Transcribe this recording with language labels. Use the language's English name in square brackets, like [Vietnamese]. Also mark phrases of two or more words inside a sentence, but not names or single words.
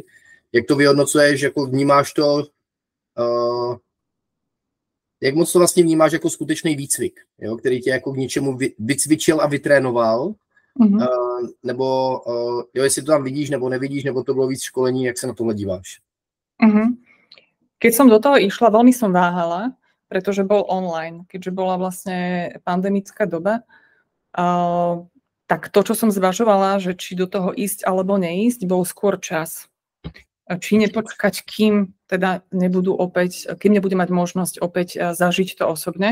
[Czech] Jak to vyhodnocuješ, jako vnímáš to, jak moc to vlastně vnímáš jako skutečný výcvik, jo, který tě jako k něčemu vycvičil a vytrénoval, nebo jo, jestli to tam vidíš, nebo nevidíš, nebo to bylo víc školení, jak se na tohle díváš? [Slovak] Keď som do toho išla, veľmi som váhala, pretože bol online, keďže bola vlastne pandemická doba, tak to, čo som zvažovala, že či do toho ísť alebo neísť, bol skôr čas. Či nepočkať, kým nebudem mať možnosť opäť zažiť to osobne.